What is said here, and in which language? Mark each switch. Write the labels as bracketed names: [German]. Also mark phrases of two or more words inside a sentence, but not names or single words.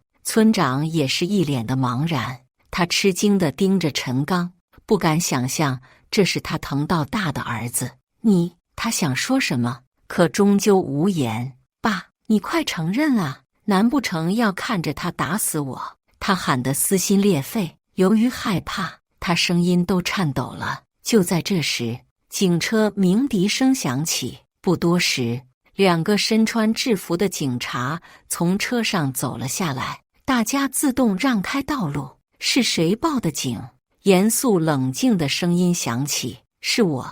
[Chinese] 村長也是一臉的茫然，他吃驚地盯着陳剛，不敢想象這是他疼到大的兒子。他想說什麼，可終究無言。爸，你快承認啊！難不成要看着他打死我？他喊得撕心裂肺，由於害怕，他聲音都顫抖了。就在這時，警車鳴笛聲響起，不多時，2個身穿制服的警察從車上走了下來，大家自動讓開道路。是誰報的警？嚴肅冷靜的聲音響起：“是我。”